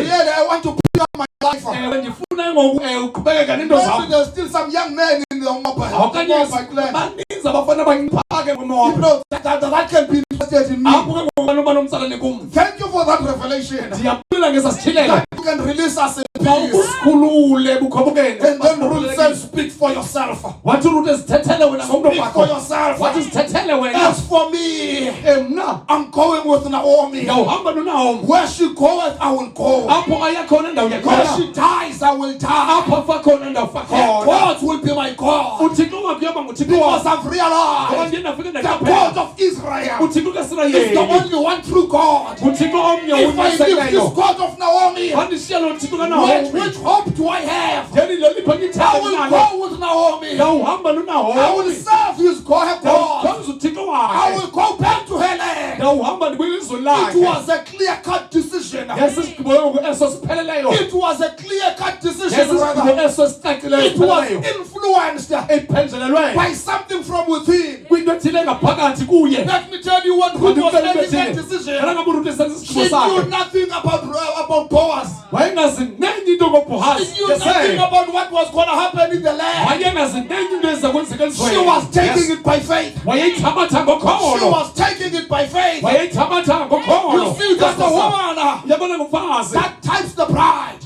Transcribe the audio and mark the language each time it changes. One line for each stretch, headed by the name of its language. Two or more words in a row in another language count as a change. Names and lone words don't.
English: Really, I want to pick up my life.
Xhosa: Ewe ndifuna ngoku uqhubekeka nento
English: Maybe
Xhosa: zakho.
English: there's still some young men in the mobile
Xhosa: Okanye
English: clan.
Xhosa: baninzi abafana abangiphake
English: You
Xhosa: kwimoto.
English: know, that can be interested in me.
Xhosa: Apho ke ngoku abantu banomtsalane kum.
English: Thank you for that revelation.
Xhosa: Ndiyabulela ngesasithilelo.
English: You can release us in peace.
Xhosa: Usikhulule bukhobokene.
English: And then Ruth said, "Speak for yourself.
Xhosa: Wathi uRuth ezithethele wena ngomntu
English: Speak for
Xhosa: wakho.
English: yourself.
Xhosa: Wathi zithethele wena.
English: As for me,
Xhosa: Mna
English: I'm going with Naomi.
Xhosa: ndawuhamba noNaomi.
English: Where she goeth, I will go.
Xhosa: Apho aya khona ndawuya
English: Where
Xhosa: khona.
English: she dies, I will die.
Xhosa: Apho afa khona ndawufa
English: Her
Xhosa: khona.
English: God will be my God.
Xhosa: uThixo wakho yaba nguThixo
English: Because
Xhosa: wakho.
English: I've
Xhosa: Ngoba
English: realized
Xhosa: ndiye ndafika
English: the
Xhosa: ndaqaphela.
English: God of Israel
Xhosa: uThixo
English: is the
Xhosa: kaIsrayeli.
English: only one true God.
Xhosa: uThixo omnye
English: If I leave this
Xhosa: unisekileyo.
English: God of Naomi,
Xhosa: Wandishiya lo Thixo kaNaomi.
English: which hope do I have?
Xhosa: Njeni lolipho
English: I
Xhosa: ngithemba
English: will
Xhosa: nalo.
English: go with Naomi.
Xhosa: Ndawuhamba
English: I will
Xhosa: noNaomi.
English: serve his God.
Xhosa: Ndawukhonza uThixo
English: I
Xhosa: wakhe.
English: will go back to her land.
Xhosa: Ndawuhamba ndibuyele izwe
English: It
Xhosa: lakhe.
English: was a clear-cut decision.
Xhosa: Yesisigqibo ngoku eso sipheleleyo.
English: It was a clear-cut decision,
Xhosa: Yesisigqibo
English: brother.
Xhosa: eso sicacileyo
English: It was
Xhosa: sipheleleyo.
English: influenced
Xhosa: Iphenjelelwe
English: by something from within.
Xhosa: kwinto ethile ngaphakathi kuye.
English: Let me tell you what Ruth was making that decision.
Xhosa: Ngala ngabe uRuth esenza
English: She
Xhosa: isigqibo
English: knew
Xhosa: sakhe.
English: nothing about about Boaz. He knew nothing about what was going to happen in the land. She was taking it by faith. She was taking it by faith. You see, that's the woman that types the bride.